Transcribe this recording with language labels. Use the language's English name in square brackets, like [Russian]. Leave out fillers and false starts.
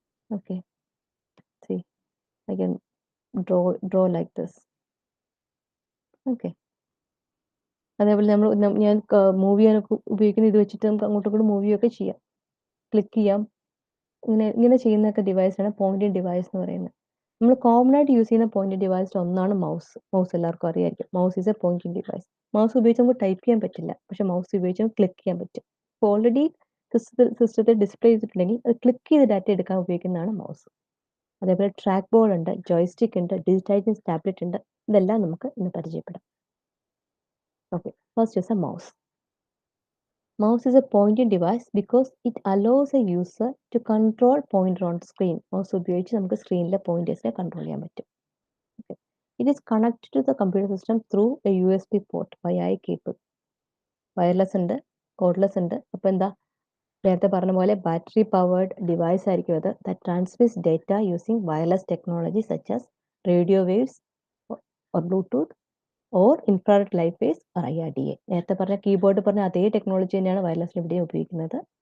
[English] Okay, see, I can draw like this. [Malayalam] Okay, അതേപോലെ ഞാൻ move ചെയ്യാനൊക്കെ ഉപയോഗിക്കുന്ന ഇത് വെച്ചിട്ട് നമുക്ക് അങ്ങോട്ടും ഇങ്ങോട്ടും മൂവ് ചെയ്യുകയൊക്കെ ചെയ്യാം, ക്ലിക്ക് ചെയ്യാം. ഇങ്ങനെ ചെയ്യുന്നൊക്കെ ഡിവൈസാണ് പോയിന്റിംഗ് ഡിവൈസ് എന്ന് പറയുന്നത്. നമ്മൾ കോമൺ ആയിട്ട് യൂസ് ചെയ്യുന്ന പോയിന്റിംഗ് ഡിവൈസിൽ ഒന്നാണ് മൗസ്. മൗസ് എല്ലാവർക്കും അറിയായിരിക്കും. [English] Mouse is a pointing device. [Malayalam] Mouse ഉപയോഗിച്ച് നമുക്ക് ടൈപ്പ് ചെയ്യാൻ പറ്റില്ല, പക്ഷെ മൗസ് ഉപയോഗിച്ച് നമുക്ക് ക്ലിക്ക് ചെയ്യാൻ പറ്റും. ഇപ്പോൾ ഓൾറെഡി സിസ്റ്റത്തിൽ ഡിസ്പ്ലേ ചെയ്തിട്ടുണ്ടെങ്കിൽ അത് ക്ലിക്ക് ചെയ്ത് ഡാറ്റ എടുക്കാൻ ഉപയോഗിക്കുന്നതാണ് മൗസ്. അതേപോലെ ട്രാക്ക് ബോർഡ് ഉണ്ട്, ജോയ്സ്റ്റിക് ഉണ്ട്, ഡിജിറ്റൈസിംഗ് ടാബ്ലറ്റ് ഉണ്ട്. ഇതെല്ലാം നമുക്ക് ഇന്ന് പരിചയപ്പെടാം. Okay, [English] First is a mouse. Mouse is a pointing device because it allows a user to control pointer on screen. [Malayalam] Mouse ഉപയോഗിച്ച് നമുക്ക് സ്ക്രീനിലെ പോയിന്റേഴ്സിനെ കൺട്രോൾ ചെയ്യാൻ പറ്റും. [English] Okay. It is connected to the computer system through a USB port via a cable. [Malayalam] Wireless ഉണ്ട്, cordless ഉണ്ട്. അപ്പോൾ എന്താ, നേരത്തെ പറഞ്ഞ പോലെ ബാറ്ററി പവേർഡ് ഡിവൈസ് ആയിരിക്കും അത്. [English] That transmits data using wireless technology such as radio waves or Bluetooth or infrared light waves or IRDA. [Malayalam] നേരത്തെ പറഞ്ഞ കീബോർഡ് പറഞ്ഞ അതേ ടെക്നോളജി തന്നെയാണ് വയർലെസ്സിന് ഇവിടെ ഉപയോഗിക്കുന്നത്.